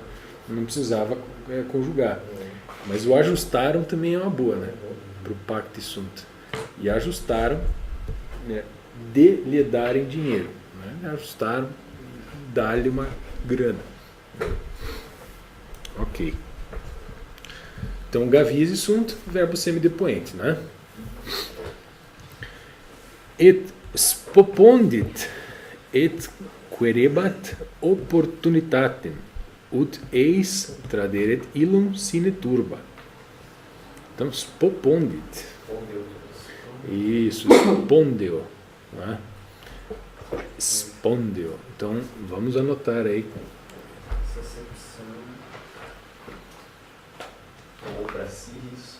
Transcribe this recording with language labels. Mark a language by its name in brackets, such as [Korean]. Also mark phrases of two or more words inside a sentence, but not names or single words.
[Portuguese] Não precisava conjugar. Mas o ajustaram também é uma boa, né? Para o pacto sunt. E ajustaram, né, de lhe darem dinheiro, né? Ajustaram, dar-lhe uma grana. Ok. Então, [Latin] gavisi sunt, [Portuguese] verbo semidepoente, né? [Latin] Et spopondit et querebat opportunitatem ut eis traderet illum sine turba. [Portuguese] Então, spopondit. Isso, spondeo. Né? Spondeo. Então, vamos anotar aí. Essa acepção. Ou para si, isso.